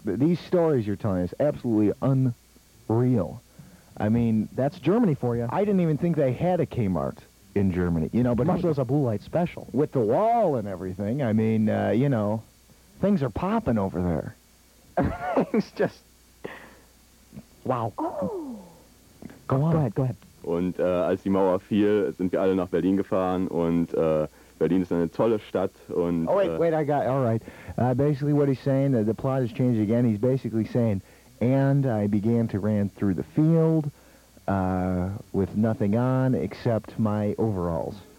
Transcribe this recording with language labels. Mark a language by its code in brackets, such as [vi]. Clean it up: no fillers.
[en] These stories you're telling is absolutely unreal. I mean, that's Germany for you. I didn't even think they had a Kmart in Germany. You know, but much less a Blue Light Special with the wall and everything. I mean, you know, things are popping over there. It's just wow. Oh. Go on. Go ahead. [de] Und als die Mauer fiel, sind wir alle nach Berlin gefahren und Berlin ist eine tolle Stadt und... [en] Oh, wait, I got... All right. Basically what he's saying, the plot has changed again. He's basically saying, and I began to run through the field with nothing on except my overalls.